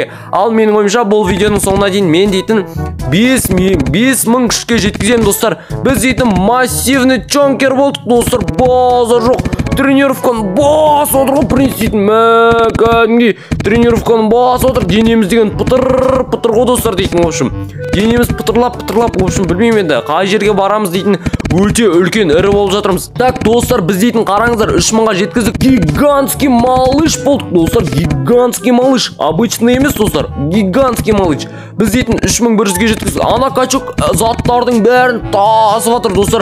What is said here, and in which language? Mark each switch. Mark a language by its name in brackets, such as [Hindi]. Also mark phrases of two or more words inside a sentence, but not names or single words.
[Kazakh] Ал менің ойымша бұл видеоның соңына дейін мен дейтін 5000 күшке жеткіземін достар. Біз дейтін [Russian] массивный чонкер [Kazakh] болдық достар. Базар жоқ. Тренировканы бас отыр ғой, Принц дейтін. Кәдімгідей тренировканы бас отыр. Денеміз деген пытыр ғой достар дейтін. В общем, денеміз пытырлап, в общем, білмеймін енді қай жерге барамыз дейтін. Өте үлкен ірі болып жатырмыз. Так достар, біз дейтін қараңыздар 3000-ға жеткіздік. [Russian] Гигантский малыш [Kazakh] болдық достар. [Russian] Гигантский малыш. [Kazakh] Обычный емес достар, [Russian] гигантский малыш. [Kazakh] Біз дейтін 3100-ге жеткіздік. Ана качок заттардың бәрін тасып жатыр достар.